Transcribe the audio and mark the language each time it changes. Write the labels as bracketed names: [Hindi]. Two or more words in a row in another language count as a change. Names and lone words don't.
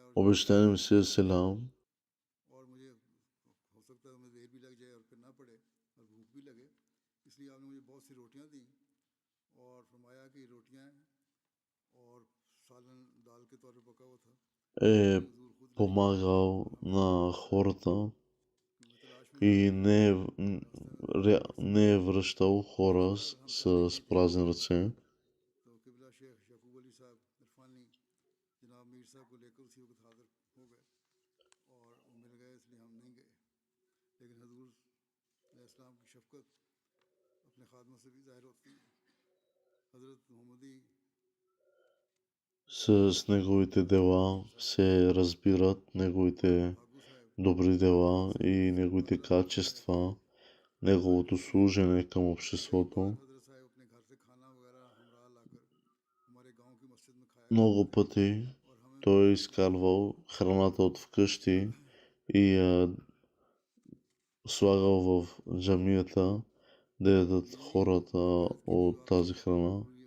[Bulgarian] Обещания Месия Алейхиссалам [Hindi] और मुझे हो सकता है मुझे देर भी लग जाए और फिर ना पड़े और भूख भी लगे, इसलिए आपने मुझे बहुत सी रोटियां दी और फरमाया कि रोटियां और सालन दाल के तौर पर पका हुआ था। [Bulgarian] е [Hindi] हुजूर खुद [Bulgarian] помагал на хората [Hindi] मैं तलाश में [Bulgarian] и не е връщал хора с празни ръце. [Hindi] तो किबला शेख यकूब अली साहब इरफानी जनाब मीर साहब को लेकर उसी वक्त हाजिर हो गए और मिल गए, इसलिए हम नहीं गए। लेकिन हुजूर इस्लाम की शफ़क़त अपने खादमों से भी ज़ाहिर होती है। हज़रत मोहम्मदी [Bulgarian] С неговите дела се разбират неговите добри дела и неговите качества, неговото служене към обществото. Много пъти той е изкарвал храната от вкъщи и я слагал в джамията да ядат хората от тази храна.